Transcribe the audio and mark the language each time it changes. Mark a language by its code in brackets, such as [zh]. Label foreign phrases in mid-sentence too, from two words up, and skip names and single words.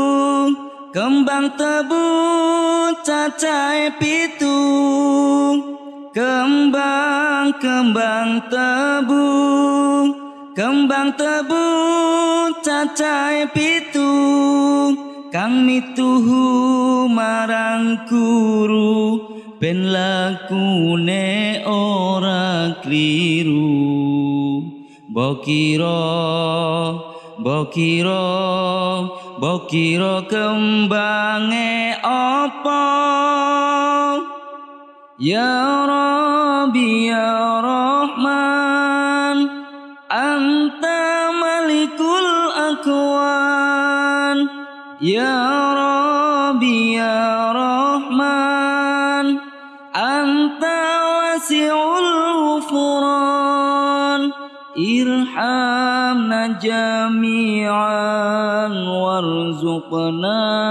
[jv] cacahe pitu kembang tebu cacahe pitu kang mituhu marang guru ben lakune ora kliru bokiro kembange apa [ar] يا رب يا رحمن أنت مالك الأكوان يا رب يا رحمن أنت واسع الغفران ارحمنا جميعا وارزقنا